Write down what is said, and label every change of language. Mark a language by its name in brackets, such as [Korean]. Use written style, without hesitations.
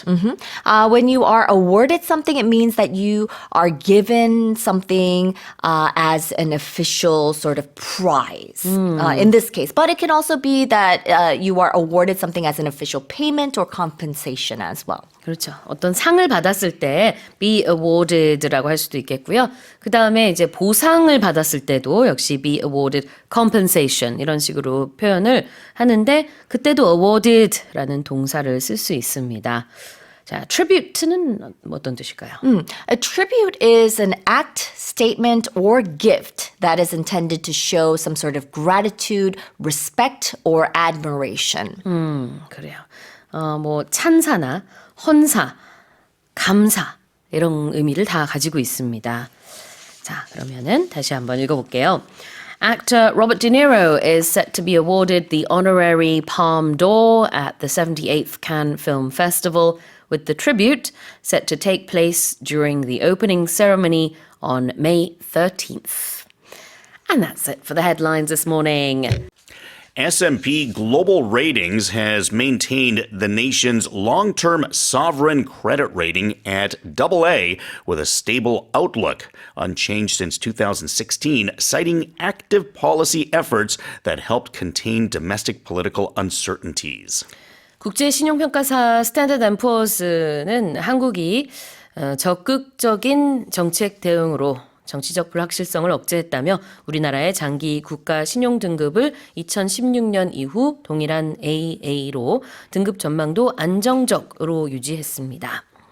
[English] When you are awarded something, it means that you are given something as an official sort of prize in this case. But it can also be that you are awarded something as an official payment or compensation as well. [Korean] 그렇죠. 어떤 상을 받았을 때 [English] be awarded [Korean] 라고 할 수도 있겠고요. 그 다음에 이제 보상을 받았을 때도 역시 [English] be awarded compensation [Korean] 이런 식으로 표현을 하는데 그때도 awarded라는 동사를 쓸 수 있습니다. 자, tribute는 어떤 뜻일까요? [English] A tribute is an act, statement, or gift that is intended to show some sort of gratitude, respect, or admiration. [Korean] 그래요. 뭐 찬사나 헌사, 감사 이런 의미를 다 가지고 있습니다. 자, 그러면은 다시 한번 읽어볼게요. [English] Actor Robert De Niro is set to be awarded the honorary Palme d'Or at the 78th Cannes Film Festival, with the tribute set to take place during the opening ceremony on May 13th. And that's it for the headlines this morning. S&P Global Ratings has maintained the nation's long-term sovereign credit rating at AA with a stable outlook, unchanged since 2016, citing active policy efforts that helped contain domestic political uncertainties. [Korean] 국제신용평가사 스탠더드&푸어스는 한국이 적극적인 정책 대응으로 정치적 불확실성을 억제했다며 우리나라의 장기 국가 신용 등급을 2016년 이후 동일한 AA로 등급 전망도 안정적으로 유지했습니다.